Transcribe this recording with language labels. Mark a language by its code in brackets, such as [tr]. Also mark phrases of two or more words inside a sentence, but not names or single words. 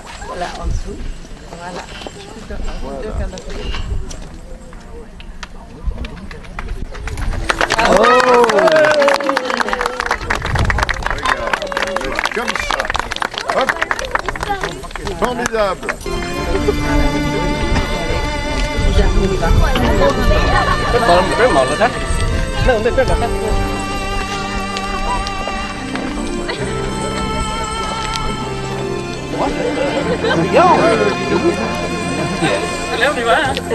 [fr] Voilà, en dessous. Voilà. Comme ça. Hop. Formidable. [vi] Cái một là khách. Nó không biết là khách. Léo đi quá hả?